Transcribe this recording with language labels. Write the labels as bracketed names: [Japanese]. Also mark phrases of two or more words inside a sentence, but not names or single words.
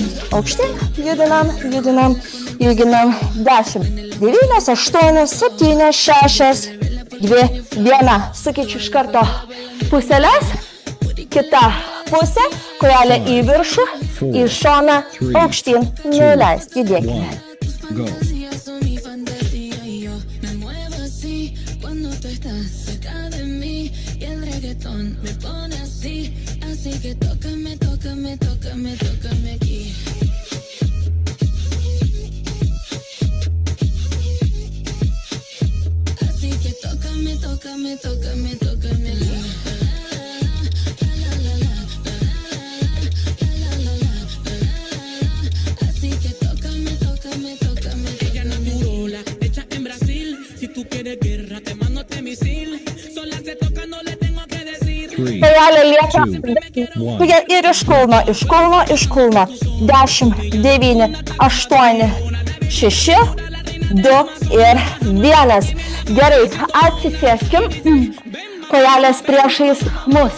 [Lithuanian] Aukštyn, judinam. 10, 9, 8, 7, 6, 2, 1. Sukeičiu iš karto puselės, kita pusė, kojelė į viršų, į šoną, aukštyn, nuleisti, judėkime. Go. [Spanish] Así que tócame aquí. Así que tócame aquí. Así que tócame. Ella enamoró la hecha en Brasil. Si tú quieres guerra, te mando este misil. Sola se toca, no le tengo que decir. [Lithuanian] Kojelė lieka ir iš kulno. 10, 9, 8, 6, 2 ir 1. Gerai, atsisėskim. Kojelės priešais mus.